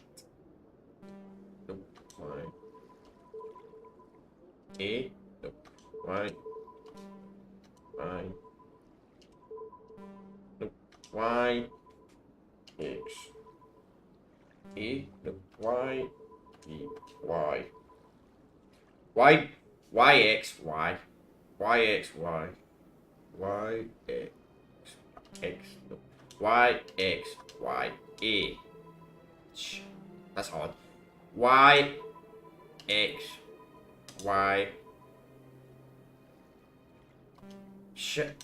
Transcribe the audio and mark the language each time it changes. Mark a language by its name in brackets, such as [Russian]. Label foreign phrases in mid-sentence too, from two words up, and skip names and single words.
[English] Nope. Why? A. Nope. Why? Why? Nope. Why? X. A. Nope. Y. E. Y. Y. Y. X. Y. Y. X. Y. Y. X. X. Nope. Y. X. Y. A. That's hard. Y. X. Y. Shit.